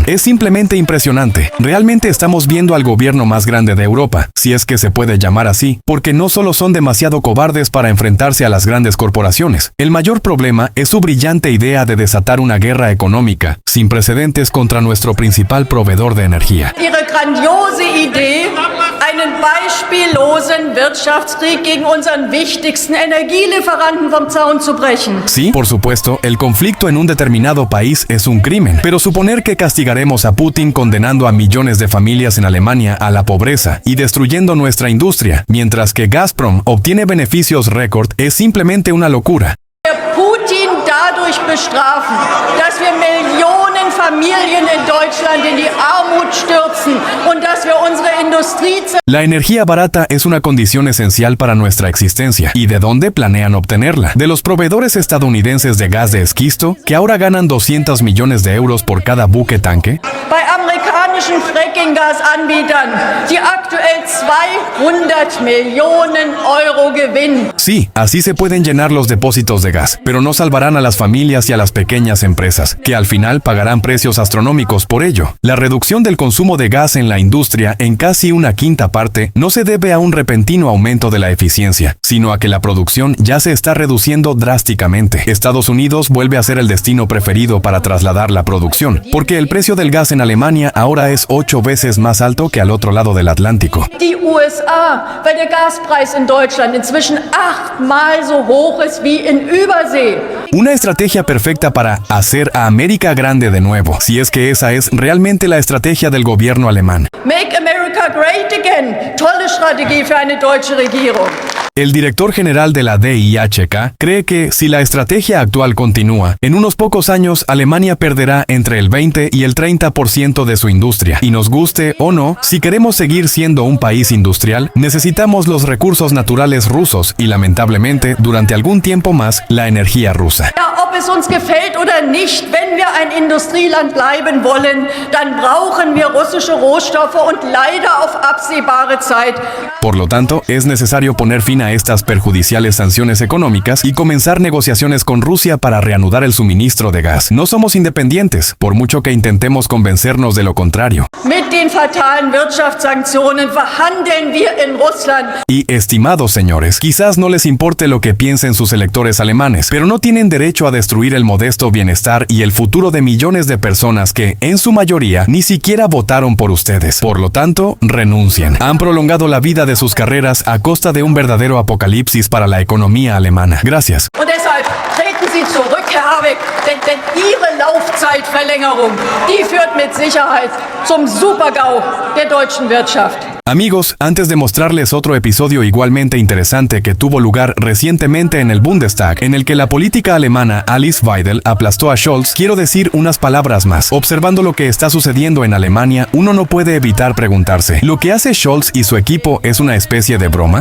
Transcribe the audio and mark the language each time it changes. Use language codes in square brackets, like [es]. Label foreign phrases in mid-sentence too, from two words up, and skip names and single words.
[es] Es simplemente impresionante. Realmente estamos viendo al gobierno más grande de Europa, si es que se puede llamar así, porque no solo son demasiado cobardes para enfrentarse a las grandes corporaciones. El mayor problema es su brillante idea de desatar una guerra económica sin precedentes contra nuestro principal proveedor de energía. [de] Ihre grandiose Idee, einen beispiellosen Wirtschaftskrieg gegen unseren wichtigsten Energielieferanten vom Zaun zu brechen. [es] Sí, por supuesto, el conflicto en un determinado país es un crimen, pero suponer que castigaremos a Putin condenando a millones de familias en Alemania a la pobreza y destruyendo nuestra industria, mientras que Gazprom obtiene beneficios récord, es simplemente una locura. [de] Putin dadurch bestrafen, dass wir Millionen Familien in Deutschland in die Armut stürzen und dass wir unsere Industrie... [es] La energía barata es una condición esencial para nuestra existencia. ¿Y de dónde planean obtenerla? De los proveedores estadounidenses de gas de esquisto, que ahora ganan 200 millones de euros por cada buque tanque. [de] Bei amerikanischen Fracking-Gasanbietern, die aktuell 200 Millionen Euro gewinnen. [es] Sí, así se pueden llenar los depósitos de gas, pero no salvarán a las familias y a las pequeñas empresas, que al final pagarán precios astronómicos por ello. La reducción del consumo de gas en la industria en casi una quinta parte no se debe a un repentino aumento de la eficiencia, sino a que la producción ya se está reduciendo drásticamente. Estados Unidos vuelve a ser el destino preferido para trasladar la producción, porque el precio del gas en Alemania ahora es 8 veces más alto que al otro lado del Atlántico. [de] Die USA, weil der Gaspreis in Deutschland inzwischen 8-mal so hoch ist wie in Übersee. [es] Una estrategia perfecta para hacer a América grande de nuevo, si es que esa es realmente la estrategia del gobierno alemán. [en] Make America great again. [de] Tolle Strategie für eine deutsche Regierung. [es] El director general de la DIHK cree que, si la estrategia actual continúa, en unos pocos años Alemania perderá entre el 20 y el 30% de su industria. Y nos guste o no, si queremos seguir siendo un país industrial, necesitamos los recursos naturales rusos y, lamentablemente, durante algún tiempo más, la energía rusa. [de] Ja, ob es uns gefällt oder nicht, wenn wir ein Industrieland bleiben wollen, dann brauchen wir russische Rohstoffe und leider auf absehbare Zeit. [es] Por lo tanto, es necesario poner fin a a estas perjudiciales sanciones económicas y comenzar negociaciones con Rusia para reanudar el suministro de gas. No somos independientes, por mucho que intentemos convencernos de lo contrario. [de] Mit den fatalen Wirtschaftssanktionen verhandeln wir in Russland. [es] Y, estimados señores, quizás no les importe lo que piensen sus electores alemanes, pero no tienen derecho a destruir el modesto bienestar y el futuro de millones de personas que, en su mayoría, ni siquiera votaron por ustedes. Por lo tanto, renuncien. Han prolongado la vida de sus carreras a costa de un verdadero apocalipsis para la economía alemana. Gracias. [de] Und deshalb treten Sie zurück, Herr Habeck, denn Ihre Laufzeitverlängerung, die führt mit Sicherheit zum Super-GAU der deutschen Wirtschaft. [es] Amigos, antes de mostrarles otro episodio igualmente interesante que tuvo lugar recientemente en el Bundestag, en el que la política alemana Alice Weidel aplastó a Scholz, quiero decir unas palabras más. Observando lo que está sucediendo en Alemania, uno no puede evitar preguntarse, ¿lo que hace Scholz y su equipo es una especie de broma?